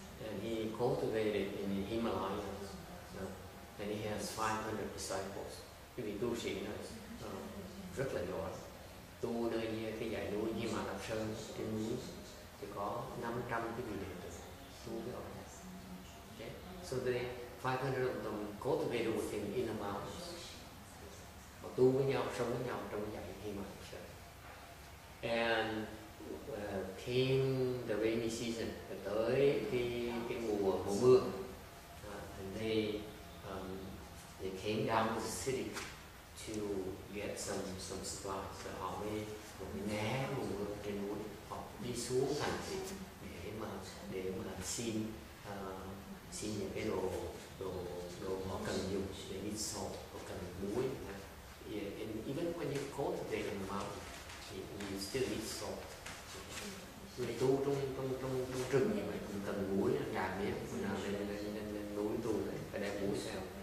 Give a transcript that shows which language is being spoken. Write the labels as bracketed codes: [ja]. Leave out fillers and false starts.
[en] And he cultivated in the Himalayas, and he has 500 disciples. [vi] Cái vị tu sĩ này rất là giỏi. Tu nơi cái dãy núi Hy Mã Lạp Sơn trên núi thì có 500 cái vị đệ tử tu cái đó. [en] Okay. So they 500 of them cultivated with him in the mountains. [vi] Họ tu với nhau, sống với nhau trong dãy Hy Mã Lạp Sơn. [en] And came the rainy season, [vi] tới cái mùa mưa, [en] and they came down to the city to get some supplies. [vi] So họ mới né mùa mưa trên núi, họ đi xuống thành thị để mà xin những cái đồ họ cần dùng, để đi salt, họ cần muối. [en] And even when you cultivate in the mountain, you still need salt. [vi] Người tu trong rừng như vậy cũng cần muối, gà miếng, nào lên núi tu phải đem muối theo.